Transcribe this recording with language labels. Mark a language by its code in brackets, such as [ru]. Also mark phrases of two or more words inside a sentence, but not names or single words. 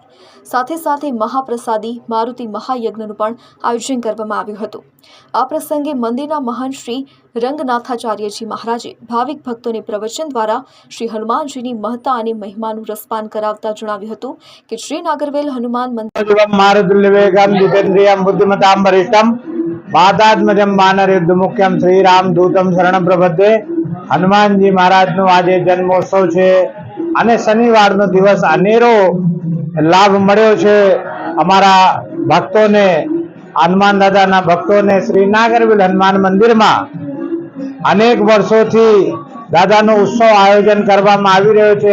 [gu] સાથે સાથે મહાપ્રસાદી મારુતિ મહાયજ્ઞનું પણ આયોજન કરવામાં આવ્યું હતું। આ પ્રસંગે મંદિરના મહંત શ્રી રંગનાથાચાર્યજી મહારાજે ભાવિક ભક્તોને પ્રવચન દ્વારા શ્રી હનુમાનજીની મહત્તા અને મહિમાનું રસપાન કરાવતા જણાવ્યું હતું કે શ્રી નાગરવેલ હનુમાન મંદિર [sa] बुद्धिमतां वरिष्ठं बाधात्मजं वानरयुद्ध मुख्यम श्री राम दूतम शरण प्रपद्ये। [gu] हनुमानजी महाराजનો આજે જન્મોત્સવ છે અને શનિવારનો દિવસ અનેરો લાભ મળ્યો છે અમારા ભક્તોને, હનુમાન દાદાના ભક્તોને। શ્રી નાગરવેલ હનુમાન મંદિરમાં અનેક વર્ષોથી દાદાનો ઉત્સવ આયોજન કરવામાં આવી રહ્યો છે।